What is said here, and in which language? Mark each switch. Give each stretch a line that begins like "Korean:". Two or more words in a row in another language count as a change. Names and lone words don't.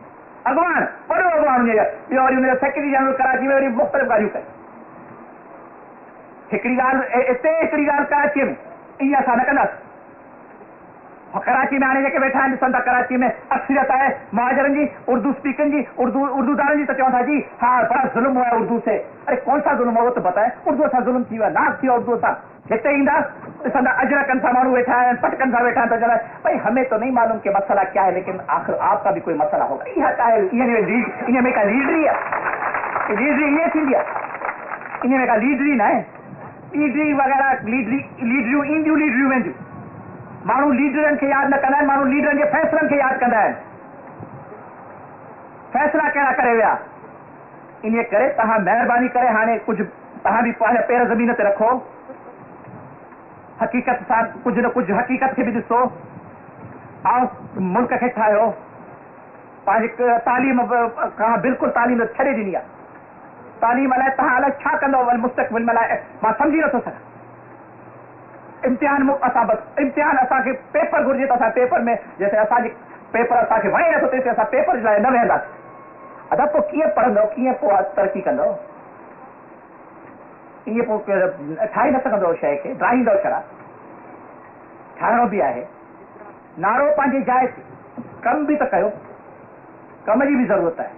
Sindhi: अॻुवान वॾो अॻुवान हुजे, ॿियो वरी हुनजो सेक्रेटरी जनरल कराची में वरी मुख़्तलिफ़ ॻाल्हियूं कनि। हिकिड़ी ॻाल्हि हिते, हिकिड़ी ॻाल्हि कराचीअ में, ईअं असां न कंदासीं। कराची में हाणे जेके वेठा आहिनि ॾिसनि था, कराची में अक्सरियत आहे महाजरनि जी, उर्दू स्पीकरनि जी, उर्दूदारनि जी, त चवनि था
Urdu: جی ہاں بڑا ظلم ہوا ہے اردو سے. ارے کون سا ظلم ہو تو بتائے,
Sindhi: उर्दू सां जुल्म थी वियो आहे, नाक थी वियो उर्दू सां। हिते ईंदा ॾिसंदा अजरकनि सां माण्हू वेठा आहिनि, पटकनि सां वेठा आहिनि, त चवंदा
Urdu: بھائی ہمیں تو نہیں معلوم کہ مسئلہ کیا ہے، لیکن آخر آپ کا بھی کوئی مسئلہ ہوگا.
Sindhi: इहा का इन में का लीडरी आहे, लीडरी ईअं थींदी आहे, इन में का लीडरी न आहे। लीडरी वग़ैरह लीडरियूं ईंदियूं, लीडरियूं वेंदियूं। माण्हू लीडरनि खे यादि न कंदा आहिनि, माण्हू लीडरनि जे फ़ैसिलनि खे यादि कंदा आहिनि। फ़ैसिला कहिड़ा करे विया। इन करे तव्हां महिरबानी करे हाणे कुझु तव्हां बि पंहिंजा पेर ज़मीन ते रखो, हक़ीक़त सां कुझु न कुझु हक़ीक़त खे बि ॾिसो, ऐं मुल्क खे ठाहियो। पंहिंजी तालीम खां बिल्कुलु तालीम छॾे ॾिनी आहे। तालीम लाइ तव्हां अलाए छा कंदव वरी मुस्तक़बिल में, लाइ मां सम्झी नथो सघां। इम्तिहान असां बसि इम्तिहान असांखे पेपर घुरिजे त असां पेपर में, जैसे असांजी पेपर असांखे वणे नथो तेसि असां पेपर जे लाइ न वेहंदासीं। अदा पोइ कीअं पढ़ंदव, कीअं पोइ तरक़ी कंदव? ईअं पोइ ठाहे न सघंदव शइ खे, ड्राहींदव छड़ा। ठाहिणो बि आहे, नारो पंहिंजी जाइ ते, कम बि त कयो, कम जी बि ज़रूरत आहे।